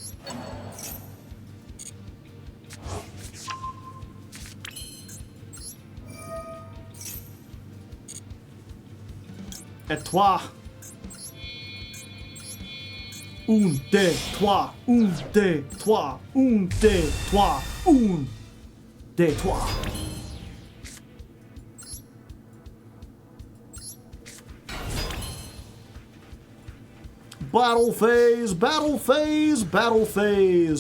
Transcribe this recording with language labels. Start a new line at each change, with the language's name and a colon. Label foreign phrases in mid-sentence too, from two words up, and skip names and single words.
French: Et toi. Un, deux, trois. Un, deux, trois. Un, deux, trois. Un, deux, trois.
English: Battle phase, battle phase, battle phase.